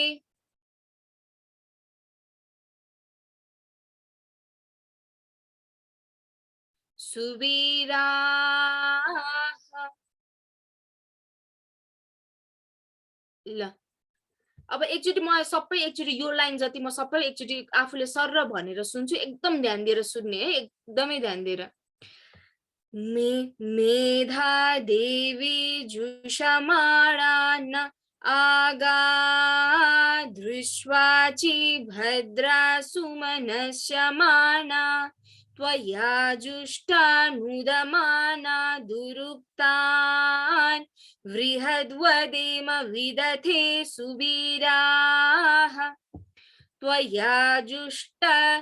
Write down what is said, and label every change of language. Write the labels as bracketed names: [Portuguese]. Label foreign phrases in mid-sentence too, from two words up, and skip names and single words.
[Sanskrit] Subiraha. [Nepali] ल अब एकचोटि म सबै एकचोटि यो लाइन जति म सबै एकचोटि आफूले सर्र भनेर सुन्छु, एकदम ध्यान दिएर सुन्ने है, एकदमै ध्यान दिएर। [Sanskrit] मेधा देवी जुषमाणान आगा दृश्वाचि भद्रा सुमनस्यमाना त्वया जुष्टानुदमाना दुरुक्तान् वृहद्वदेम विदथे सुवीराः त्वया जुष्टा